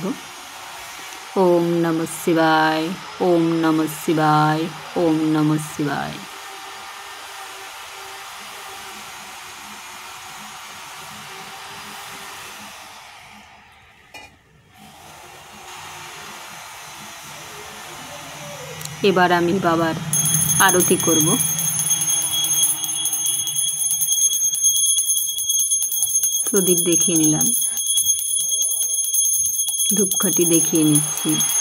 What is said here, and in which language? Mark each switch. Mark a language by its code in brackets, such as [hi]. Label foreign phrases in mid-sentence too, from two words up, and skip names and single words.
[sa] ओम नमः शिवाय, ओम नमः शिवाय, ओम नमः शिवाय। [bn] এবার আমি বাবার আরতি করব। প্রদীপ দেখিয়ে নিলাম, ধূপকাঠি দেখিয়ে নিচ্ছি।